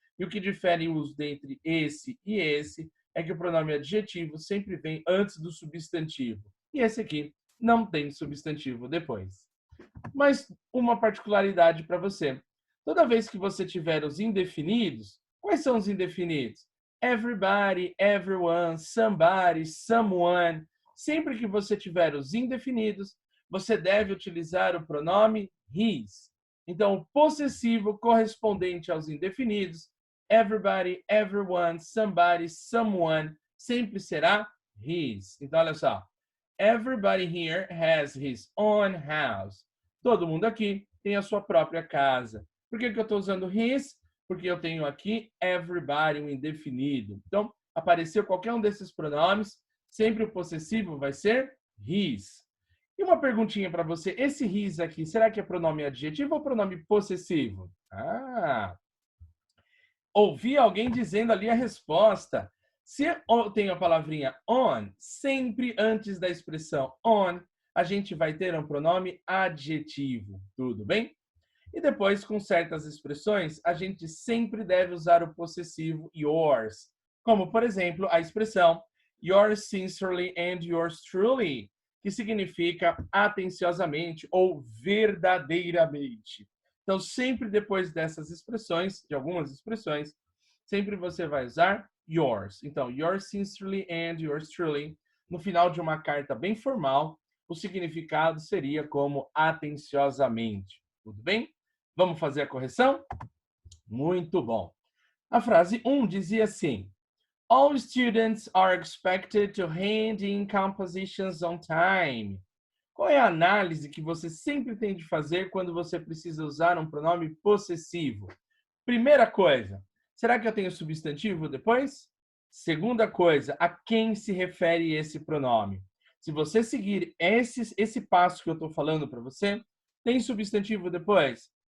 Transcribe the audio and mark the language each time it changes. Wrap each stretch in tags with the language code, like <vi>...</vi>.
<pt>E o que difere o uso entre esse e esse é que o pronome adjetivo sempre vem antes do substantivo. E esse aqui não tem substantivo depois. Mas uma particularidade para você. Toda vez que você tiver os indefinidos, quais são os indefinidos?</pt> <en>Everybody, everyone, somebody, someone.</en> <pt>Sempre que você tiver os indefinidos, você deve utilizar o pronome his. Então, o possessivo correspondente aos indefinidos, everybody, everyone, somebody, someone, sempre será his. Então, olha só.</pt> <en>Everybody here has his own house.</en> <pt>Todo mundo aqui tem a sua própria casa. Por que eu estou usando his? Porque eu tenho aqui everybody, um indefinido. Então, apareceu qualquer um desses pronomes, sempre o possessivo vai ser his. E uma perguntinha para você, esse his aqui, será que é pronome adjetivo ou pronome possessivo? Ouvi alguém dizendo ali a resposta. Se eu tenho a palavrinha on, sempre antes da expressão on, a gente vai ter um pronome adjetivo, tudo bem? E depois, com certas expressões, a gente sempre deve usar o possessivo yours. Como, por exemplo, a expressão</pt> <en>yours sincerely and yours truly,</en> <pt>que significa atenciosamente ou verdadeiramente. Então, sempre depois dessas expressões, de algumas expressões, sempre você vai usar yours. Então,</pt> <en>yours sincerely and yours truly.</en> <pt>No final de uma carta bem formal, o significado seria como atenciosamente. Tudo bem? Vamos fazer a correção? Muito bom. A frase 1 dizia assim:</pt> <en>All students are expected to hand in compositions on time.</en> <pt>Qual é a análise que você sempre tem de fazer quando você precisa usar um pronome possessivo? Primeira coisa, será que eu tenho substantivo depois? Segunda coisa, a quem se refere esse pronome? Se você seguir esse passo que eu estou falando para você, tem substantivo depois?</pt>